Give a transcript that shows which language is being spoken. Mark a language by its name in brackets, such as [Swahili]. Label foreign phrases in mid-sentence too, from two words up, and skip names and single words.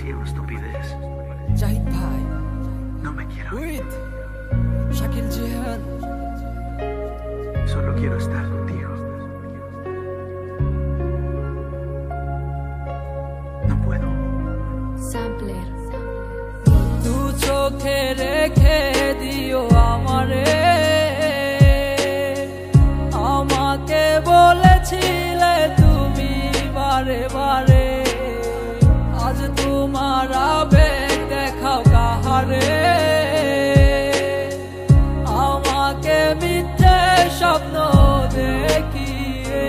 [Spanish] estupidez. Jahid Bhai. No me quiero ir. [English] With Shakil Jihan. [Spanish] Solo quiero estar contigo. No puedo. Sampler. [Bangla] তু চোখে রেখে দিও আমারে, আমাকে বলেছিলে তুমি বারে বারে, আজ তোমার আবেগ দেখাও কাহারে, আমাকে মিথ্যে স্বপ্ন দেখিয়ে।